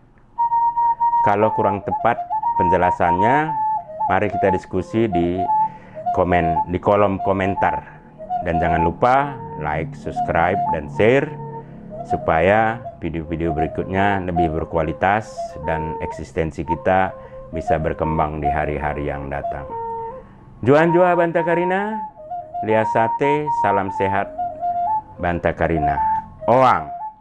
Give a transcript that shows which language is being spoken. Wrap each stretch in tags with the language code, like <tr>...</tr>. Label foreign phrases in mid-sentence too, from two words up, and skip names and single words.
<id>Kalau kurang tepat penjelasannya, mari kita diskusi di kolom komentar. Dan jangan lupa like, subscribe, dan share supaya video-video berikutnya lebih berkualitas dan eksistensi kita bisa berkembang di hari-hari yang datang.</id> <btx>Juan Jua Banta Karina, Lia Sate, salam sehat Banta Karina. Oang.</btx>